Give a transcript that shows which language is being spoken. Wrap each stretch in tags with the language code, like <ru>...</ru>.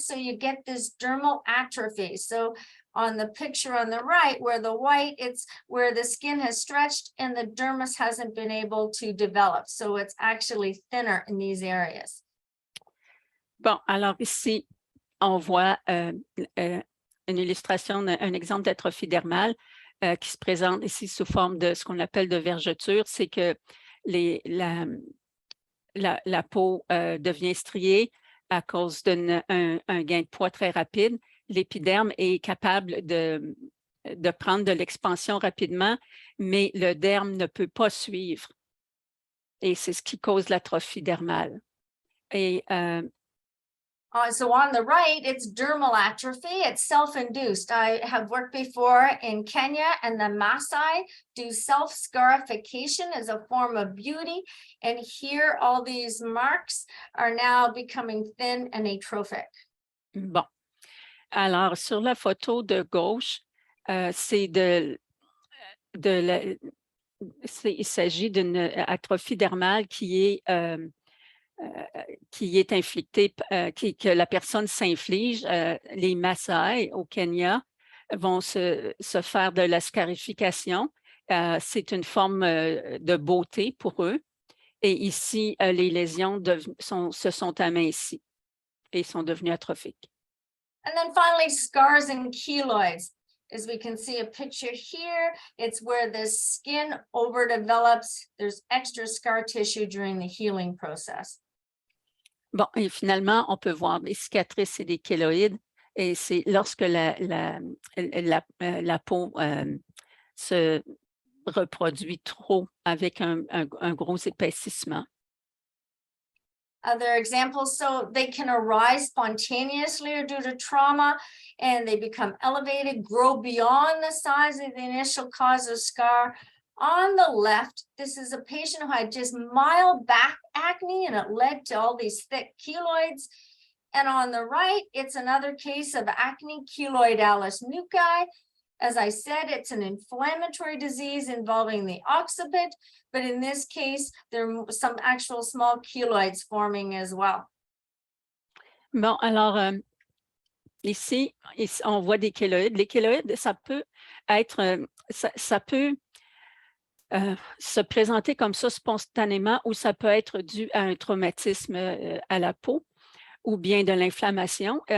<en>So you get this dermal atrophy. So on the picture on the right, where the white, it's where the skin has stretched and the dermis hasn't been able to develop. So it's actually thinner in these areas.</en> <fr>Bon, alors ici, on voit une illustration, un exemple d'atrophie dermale qui se présente ici sous forme de ce qu'on appelle de vergeture. C'est que la peau devient striée à cause d'un gain de poids très rapide. L'épiderme est capable de prendre de l'expansion rapidement, mais le derme ne peut pas suivre. Et c'est ce qui cause l'atrophie dermale. Et</fr> <en>so on the right, it's dermal atrophy. It's self-induced. I have worked before in Kenya, and the Maasai do self-scarification as a form of beauty. And here, all these marks are now becoming thin and atrophic.</en> <fr>Bon. Alors, sur la photo de gauche, il s'agit d'une atrophie dermale qui est inflictée, que la personne s'inflige. Les Maasai au Kenya vont se faire de la scarification. C'est une forme de beauté pour eux. Et ici, les lésions se sont amincies et sont devenues atrophiques.</fr> <en>And then finally, scars and keloids. As we can see a picture here, it's where the skin overdevelops. There's extra scar tissue during the healing process.</en> <fr>Bon, et finalement, on peut voir des cicatrices et des kéloïdes, et c'est lorsque la peau se reproduit trop avec un gros épaississement.</fr> <en>Other examples, so they can arise spontaneously or due to trauma, and they become elevated, grow beyond the size of the initial cause of scar. On the left, this is a patient who had just mild back acne, and it led to all these thick keloids. And on the right, it's another case of acne keloidalis nuclei. As I said, it's an inflammatory disease involving the occiput, but in this case, there are some actual small keloids forming as well.</en> <fr>Bon, alors, ici, on voit des kéloïdes. Les kéloïdes, ça peut être, ça peut se présenter comme ça spontanément, ou ça peut être dû à un traumatisme à la peau, ou bien de l'inflammation.</fr>